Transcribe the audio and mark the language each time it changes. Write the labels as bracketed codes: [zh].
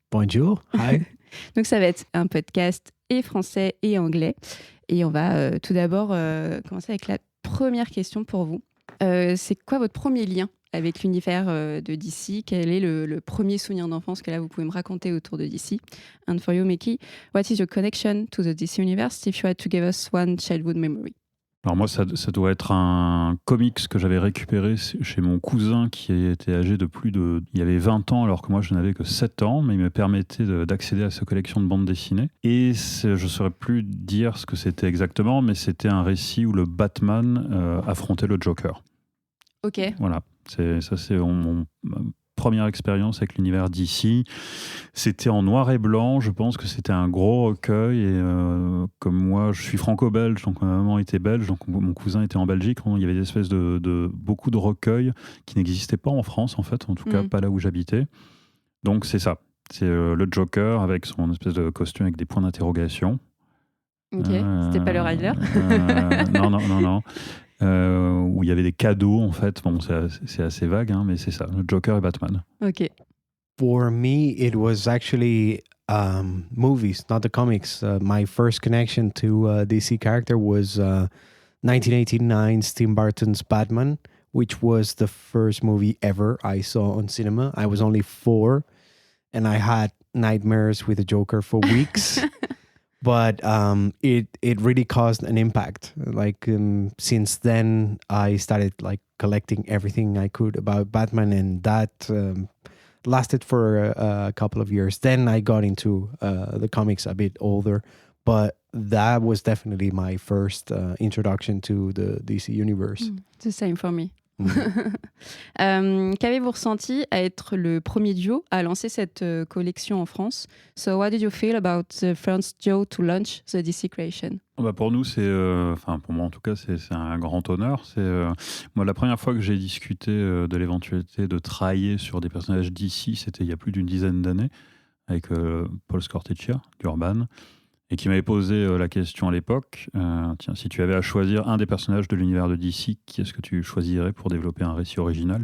[fr] Bonjour. Hi. Donc ça va être un podcast et français et anglais. Et on va tout d'abord commencer avec la première question pour vous. C'est quoi votre premier lien avec l'univers de DC? Quel est le premier souvenir d'enfance que là vous pouvez me raconter autour de DC? [en] And for you, Mickey, what is your connection to the DC universe if you had to give us one childhood memory? [fr] Alors moi, ça doit être un comics que j'avais récupéré chez mon cousin qui était âgé de il avait 20 ans alors que moi je n'avais que 7 ans, mais il me permettait d'accéder à sa collection de bandes dessinées. Et je ne saurais plus dire ce que c'était exactement, mais c'était un récit où le Batman affrontait le Joker. Ok. Voilà, c'est mon première expérience avec l'univers DC. C'était en noir et blanc, je pense que c'était un gros recueil et comme moi je suis franco-belge, donc ma maman était belge, donc mon cousin était en Belgique, il y avait des espèces de beaucoup de recueils qui n'existaient pas en France en fait, en tout cas pas là où j'habitais. Donc c'est ça, c'est le Joker avec son espèce de costume avec des points d'interrogation. Ok, c'était pas le Riddler. Non. Où il y avait des cadeaux en fait. Bon, c'est assez vague, hein, mais c'est ça, le Joker et Batman. Ok. [en] For me, it was actually movies, not the comics. My first connection to DC character was 1989's Tim Burton's Batman, which was the first movie ever I saw on cinema. I was only 4, and I had nightmares with the Joker for weeks. But it really caused an impact. Like since then, I started like collecting everything I could about Batman, and that lasted for a couple of years. Then I got into the comics a bit older, but that was definitely my first introduction to the DC universe. The same for me. [fr] Qu'avez-vous ressenti à être le premier duo à lancer cette collection en France? [en] So what did you feel about the first duo to launch the DC Creation? [fr] Pour nous, pour moi en tout cas, c'est un grand honneur. Moi, la première fois que j'ai discuté de l'éventualité de travailler sur des personnages DC, c'était il y a plus d'une dizaine d'années, avec Paul Scortecchia d'Urban, et qui m'avait posé la question à l'époque, tiens, si tu avais à choisir un des personnages de l'univers de DC, qui est-ce que tu choisirais pour développer un récit original?